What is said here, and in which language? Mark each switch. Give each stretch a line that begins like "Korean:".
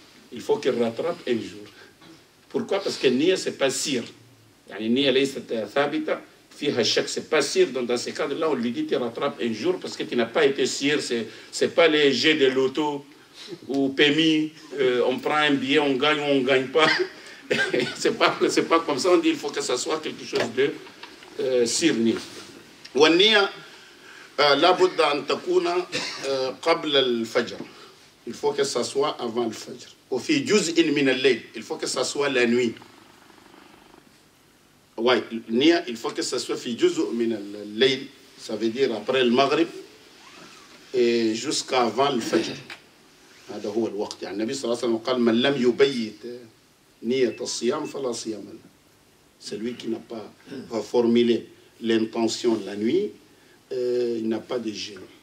French: Il faut qu'il rattrape un jour. Pourquoi? Parce que Nia, c'est pas sûr.
Arabic: يعني النية ليست ثابتة فيها الشك,
French: c'est pas sûr. Donc dans ces cas-là, on lui dit tu rattrapes un jour parce que tu n'as pas été sûr. C'est pas les jeux de loto ou PMI, on prend un billet, on gagne ou on gagne pas. c'est pas comme ça. On dit il faut que ça soit quelque chose de sûr.
Arabic: والنية لابد أن تكون قبل الفجر.
French: Il faut que ça soit avant le Fajr.
Arabic: وفي جزء من الليل.
French: Il faut que ça soit la nuit. Ouais, Nia, il faut que ça soit
Arabic: في جزء من الليل.
French: Ça veut dire après le Maghrib. jusqu'à avant le Fajr.
Arabic: هذا هو الوقت. يعني النبي صلى الله عليه وسلم قال من لم يبيت نية الصيام فلا صيام له.
French: Celui qui n'a pas formulé l'intention la nuit, il n'a pas de jeûne.